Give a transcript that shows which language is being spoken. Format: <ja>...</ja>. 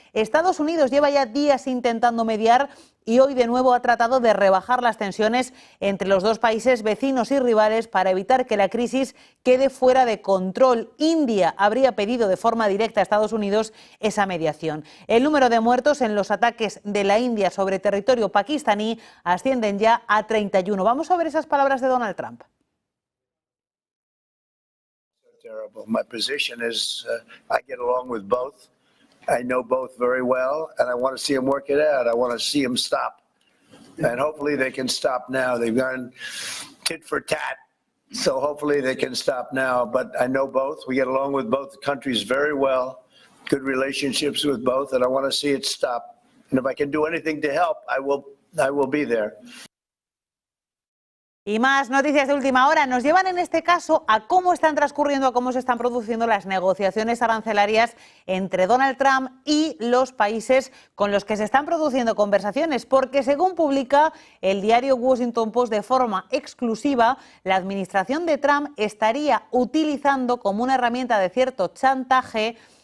<es>Estados Unidos lleva ya días intentando mediar y hoy de nuevo ha tratado de rebajar las tensiones entre los dos países vecinos y rivales para evitar que la crisis quede fuera de control. India habría pedido de forma directa a Estados Unidos esa mediación. El número de muertos en los ataques de la India sobre territorio pakistaní ascienden ya a 31. Vamos a ver esas palabras de Donald Trump.</es> <en>My position is I get along with both. I know both very well, and I want to see them work it out. I want to see them stop. And hopefully they can stop now. They've gone tit for tat, so hopefully they can stop now. But I know both. We get along with both countries very well, good relationships with both, and I want to see it stop. And if I can do anything to help, I will be there.</en> <es>Y más noticias de última hora nos llevan en este caso a cómo están transcurriendo, a cómo se están produciendo las negociaciones arancelarias entre Donald Trump y los países con los que se están produciendo conversaciones, porque según publica el diario Washington Post de forma exclusiva, la administración de Trump estaría utilizando como una herramienta de cierto chantaje</es>